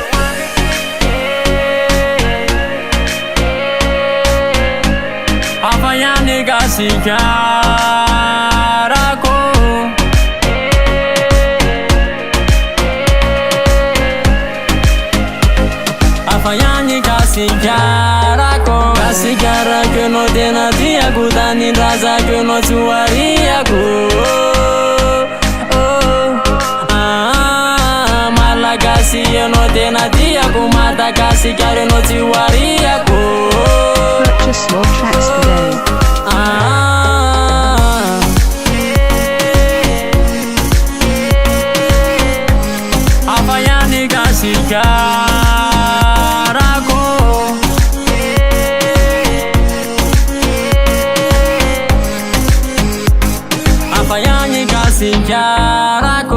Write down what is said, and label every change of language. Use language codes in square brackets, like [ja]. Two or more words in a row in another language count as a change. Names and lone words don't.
[mg] Afa ihany kasikarako, afa ihany kasikarako. Kasikarako enao tena tiako, tanin-drazako enao tsy hoariako. Malagasy enao tena tiako, Madagasikara enao tsy hoariako. [en] Purchase your tracks today. [mg] Afa ihany kasikarako, afa ihany kasikarako.